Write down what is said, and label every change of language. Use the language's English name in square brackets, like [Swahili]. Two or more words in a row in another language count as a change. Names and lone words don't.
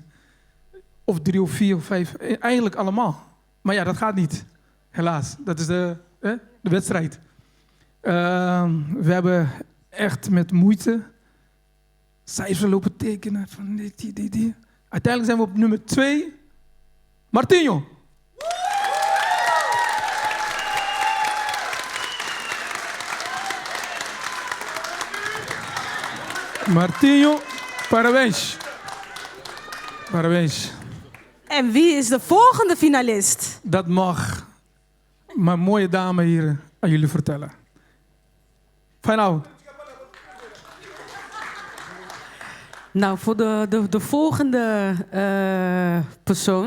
[Dutch] Of 3 of 4 of 5. Eigenlijk allemaal. Maar ja, dat gaat niet. Helaas. Dat is de wedstrijd. We hebben echt met moeite cijfers lopen tekenen. Van die. Uiteindelijk zijn we op nummer 2. [Portuguese] Martinho. Martinho, parabéns. Parabéns. [Dutch] En wie is de volgende finalist? Dat mag mijn mooie dame hier aan jullie vertellen. Fijn nou. Nou, voor de volgende persoon.